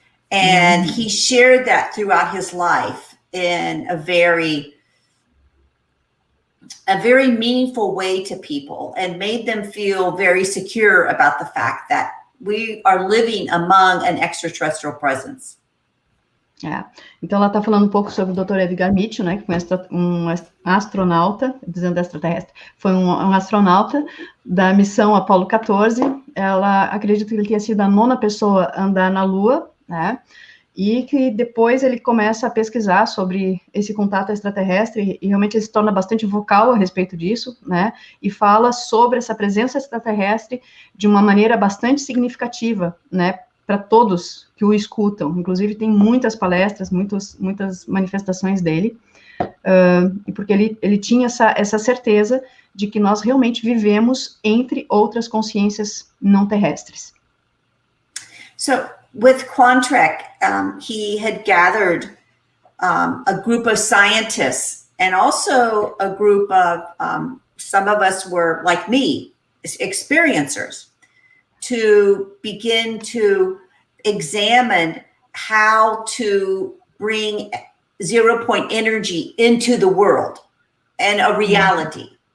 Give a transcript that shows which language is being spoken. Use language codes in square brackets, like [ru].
[en] And he shared that throughout his life in a very meaningful way to people, and made them feel very secure about the fact that we are living among an extraterrestrial presence. [pt] Então ela está falando um pouco sobre o Dr. Edgar Mitchell, né, que foi um astronauta, dizendo extraterrestre, foi um astronauta da missão Apollo 14. Ela acredita que ele tinha sido a 9ª pessoa a andar na Lua, né, e que depois ele começa a pesquisar sobre esse contato extraterrestre, e realmente ele se torna bastante vocal a respeito disso, né, e fala sobre essa presença extraterrestre de uma maneira bastante significativa, né, para todos que o escutam. Inclusive tem muitas palestras, muitas manifestações dele, porque ele tinha essa certeza de que nós realmente vivemos entre outras consciências não terrestres. [en] So, with Quantrek, he had gathered a group of scientists, and also a group of, some of us were, like me, experiencers, to begin to examine how to bring 0-point energy into the world and a reality.